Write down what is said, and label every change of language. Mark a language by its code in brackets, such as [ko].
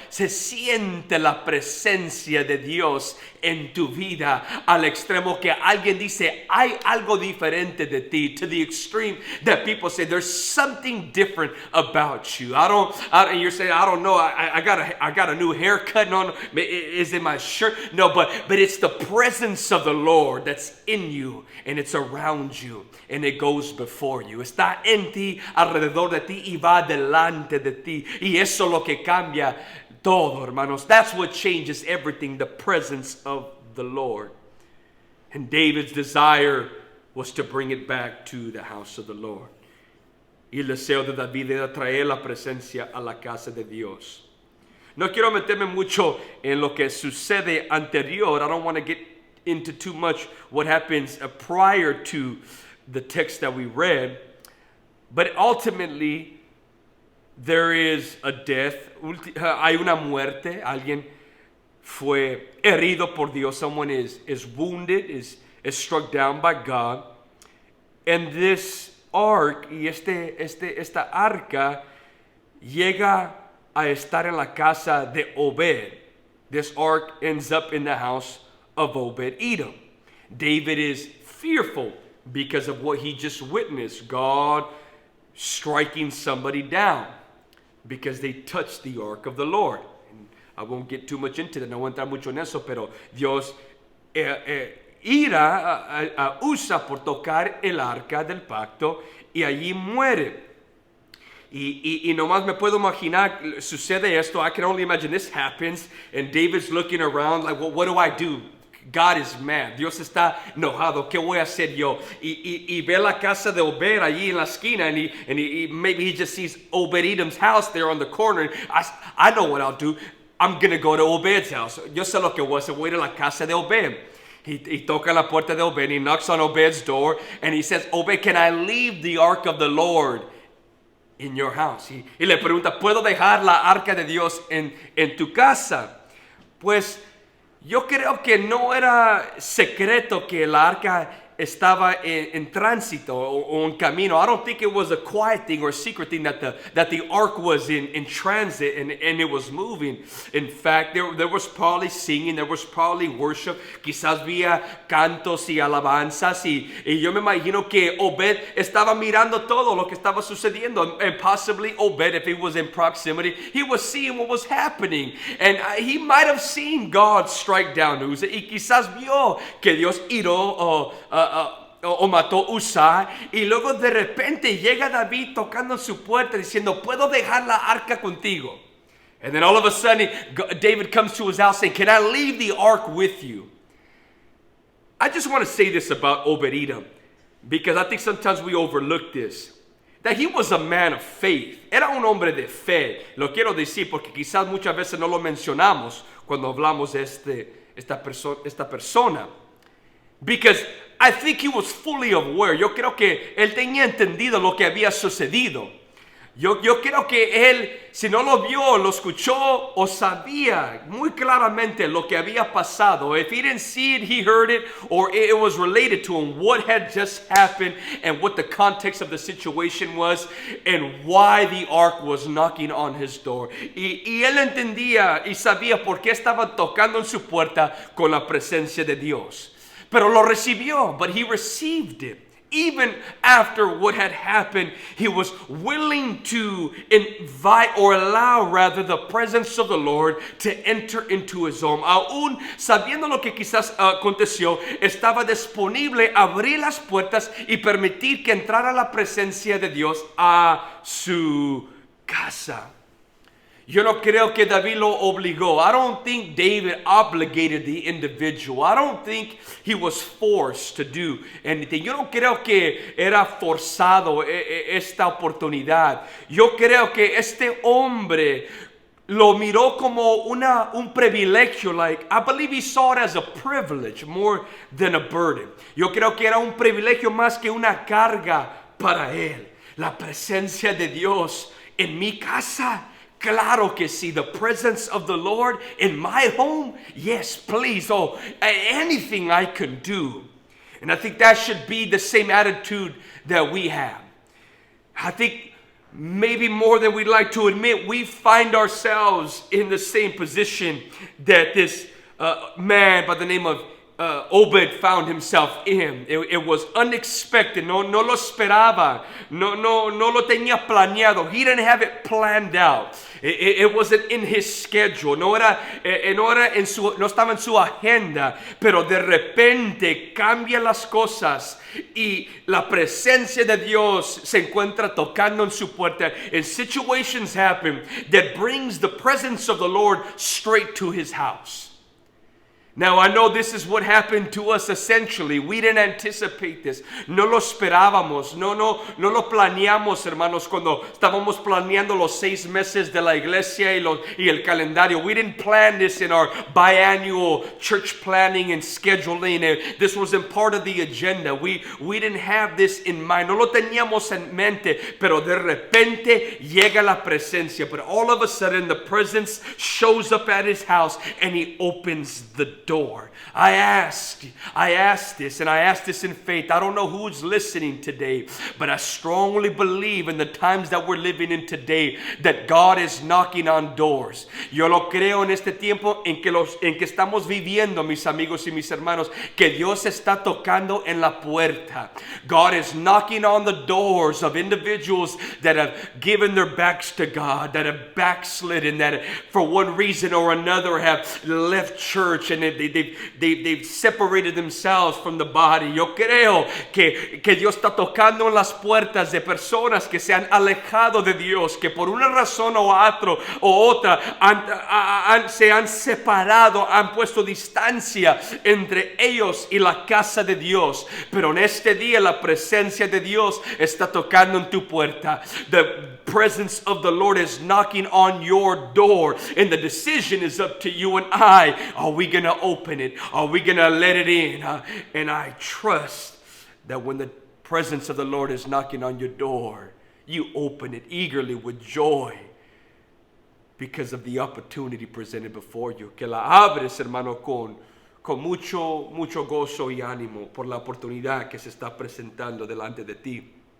[es] Se siente la presencia de Dios en tu vida, al extremo que alguien dice hay algo diferente de ti, [en] to the extreme that people say there's something different about you. And you're saying, I don't know, I got a new haircut. No, is it my shirt? No, but it's the presence of the Lord that's in you, and it's around you, and it goes before you. [es] Está en ti, alrededor de ti, y va delante de ti, y eso es lo que cambia todo, hermanos. [en] That's what changes everything, the presence of the Lord. And David's desire was to bring it back to the house of the Lord. [es] Y el deseo de David era traer la presencia a la casa de Dios. No quiero meterme mucho en lo que sucede anterior. [en] I don't want to get into too much what happens prior to the text that we read. But ultimately, there is a death. [es] Hay una muerte. Alguien fue herido por Dios. [en] Someone is wounded, is struck down by God. And this ark, [es] y esta arca llega a estar en la casa de Obed. [en] This ark ends up in the house of Obed-Edom. David is fearful because of what he just witnessed, God striking somebody down because they touched the ark of the Lord. And I won't get too much into that, [es] no voy a entrar mucho en eso, pero Dios ira a Usa por tocar el arca del pacto y allí muere. Y nomás me puedo imaginar, sucede esto, [en] I can only imagine this happens, and David's looking around like, well, what do I do? God is mad, [es] Dios está enojado, ¿qué voy a hacer yo? Y ve la casa de Obed allí en la esquina, [en] and maybe he just sees Obed-Edom's house there on the corner. I know what I'll do, I'm going to go to Obed's house. [es] Yo sé lo que voy a hacer, voy a ir a la casa de Obed. He toca la puerta de Obed, [en] he knocks on Obed's door, and he says, Obed, can I leave the ark of the Lord in your house? [es] Y le pregunta, ¿puedo dejar la arca de Dios en tu casa? Pues yo creo que no era secreto que la arca estaba en tránsito o en camino. [en] I don't think it was a quiet thing or a secret thing that the ark was in transit and it was moving. In fact, there was probably singing, there was probably worship. [es] Quizás había cantos y alabanzas y yo me imagino que Obed estaba mirando todo lo que estaba sucediendo. [en] And possibly Obed, if he was in proximity, he was seeing what was happening. And he might have seen God strike down Uzzah. [es] Y quizás vio que Dios iró o mató Usa, y luego de repente llega David tocando en su puerta diciendo, ¿puedo dejar la arca contigo? [en] And then all of a sudden David comes to his house saying, can I leave the ark with you? I just want to say this about Obed-Edom, because I think sometimes we overlook this, that he was a man of faith. [es] Era un hombre de fe. Lo quiero decir porque quizás muchas veces no lo mencionamos cuando hablamos de esta persona. [en] Because I think he was fully aware. [es] Yo creo que él tenía entendido lo que había sucedido. Yo creo que él, si no lo vio, lo escuchó o sabía muy claramente lo que había pasado. [en] If he didn't see it, he heard it, or it was related to him what had just happened and what the context of the situation was and why the ark was knocking on his door. [es] Y él entendía y sabía por qué estaban tocando en su puerta con la presencia de Dios. Pero lo recibió, [en] but he received it. Even after what had happened, he was willing to invite or allow rather the presence of the Lord to enter into his home. [es] Aún sabiendo lo que quizás aconteció, estaba disponible a abrir las puertas y permitir que entrara la presencia de Dios a su casa. Yo no creo que David lo obligó. [en] I don't think David obligated the individual. I don't think he was forced to do anything. [es] Yo no creo que era forzado esta oportunidad. Yo creo que este hombre lo miró como un privilegio. [en] Like, I believe he saw it as a privilege more than a burden. [es] Yo creo que era un privilegio más que una carga para él. La presencia de Dios en mi casa. Claro que sí, [en] the presence of the Lord in my home, yes, please, anything I can do. And I think that should be the same attitude that we have. I think maybe more than we'd like to admit, we find ourselves in the same position that this man by the name of Obed found himself in. It was unexpected. [es] No lo esperaba. No lo tenía planeado. [en] He didn't have it planned out. It wasn't in his schedule. [es] No estaba en su agenda. Pero de repente cambia las cosas y la presencia de Dios se encuentra tocando en su puerta. [en] And situations happen that brings the presence of the Lord straight to his house. Now, I know this is what happened to us essentially. We didn't anticipate this. [es] No lo esperábamos. No lo planeamos, hermanos, cuando estábamos planeando los 6 meses de la iglesia y el calendario. [en] We didn't plan this in our biannual church planning and scheduling. This wasn't part of the agenda. We didn't have this in mind. [es] No lo teníamos en mente, pero de repente llega la presencia. [en] But all of a sudden, the presence shows up at his house and he opens the door. door. I ask this, and I ask this in faith. I don't know who's listening today, but I strongly believe in the times that we're living in today that God is knocking on doors. [es] Yo lo creo en este tiempo en que estamos viviendo, mis amigos y mis hermanos, que Dios está tocando en la puerta. [en] God is knocking on the doors of individuals that have given their backs to God, that have backslidden, that for one reason or another have left church and they've separated themselves from the body. [es] Yo creo que Dios está tocando en las puertas de personas que se han alejado de Dios, que por una razón o otra se han separado, han puesto distancia entre ellos y la casa de Dios. Pero en este día la presencia de Dios está tocando en tu puerta. [en] The presence of the Lord is knocking on your door, and the decision is up to you and I. Are we going to open it? Are we going to let it in? And I trust that when the presence of the Lord is knocking on your door, you open it eagerly with joy because of the opportunity presented before you. [es] Que la abres, hermano, con mucho gozo y ánimo por la oportunidad que se está presentando delante de ti.